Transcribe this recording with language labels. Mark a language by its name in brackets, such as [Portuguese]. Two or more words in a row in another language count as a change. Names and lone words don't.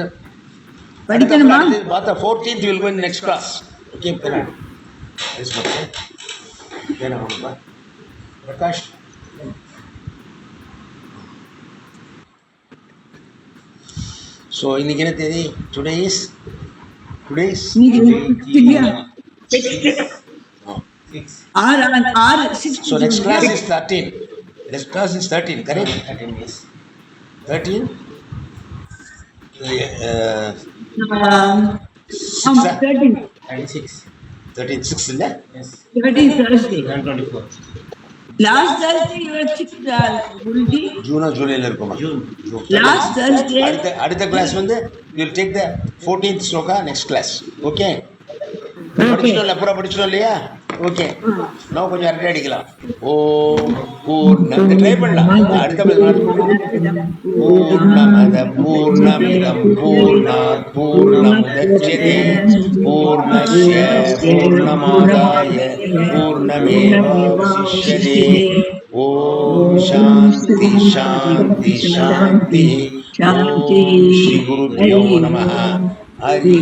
[Tamil] படிக்கணுமா? [English] பார்த்தா 14th will go in next class. Okay plan is okay. [Tamil] ஏனா பிரகாஷ் ஸோ இன்னைக்கு என்ன தேதி? [English] today is so next class is 13. Next class is 13, correct? 13 is 13. 36 illa? Yes. 13 Thursday. 24. Last Thursday you were sick, Guruji. June or July [Tamil] la irukuma. [English] Last Thursday. Adutha class வந்து you will take the 14th sloka next class. Okay? [Tamil] படிச்சிட்டோம்ல, பூரா படிச்சிட்டோம் இல்லையா? ஓகே. நான் கொஞ்சம் அரட்டை அடிக்கலாம். ஓம் பூர்ணம் ட்ரை பண்ணலாம். [Sanskrit] அடுத்த पूर्णमदः पूर्णमिदं पूर्णात् पूर्णमुदच्यते पूर्णस्य पूर्णमादाय पूर्णमेवावशिष्यते. ॐ शान्तिः शान्तिः शान्तिः. ॐ श्री गुरुभ्यो नमः.